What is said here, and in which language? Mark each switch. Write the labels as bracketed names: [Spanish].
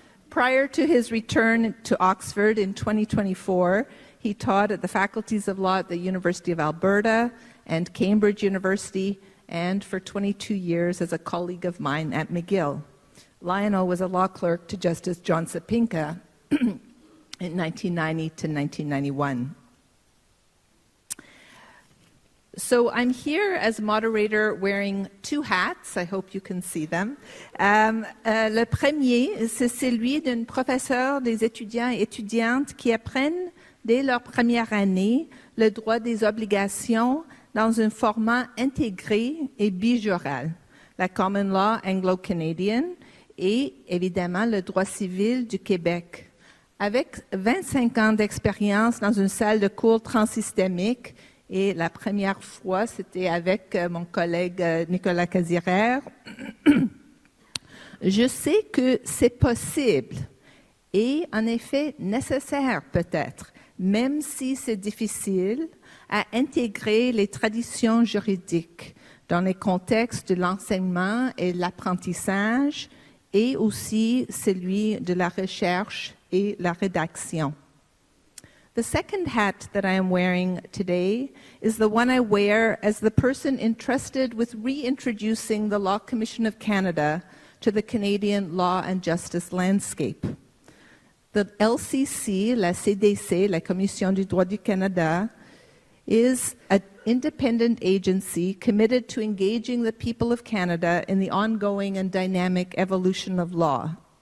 [English] Prior to his return to Oxford in 2024, he taught at the faculties of law at the University of Alberta and Cambridge University, and for 22 years as a colleague of mine at McGill. Lionel was a law clerk to Justice John Sapinka in 1990 to 1991. So I'm here as moderator wearing 2 hats. I hope you can see them. [French] Le premier, c'est celui d'une professeure des étudiants et étudiantes qui apprennent dès leur première année le droit des obligations dans un format intégré et bijural, la common law anglo-canadienne et évidemment le droit civil du Québec. Avec 25 ans d'expérience dans une salle de cours transsystémique, et la première fois, c'était avec mon collègue Nicolas Cazirère, je sais que c'est possible et en effet nécessaire peut-être, même si c'est difficile, à intégrer les traditions juridiques dans les contextes de l'enseignement et de l'apprentissage et aussi celui de la recherche et la rédaction. [English] The second hat that I am wearing today is the one I wear as the person entrusted with reintroducing the Law Commission of Canada to the Canadian law and justice landscape. The LCC, la CDC, la Commission du droit du Canada, is an independent agency committed to engaging the people of Canada in the ongoing and dynamic evolution of law.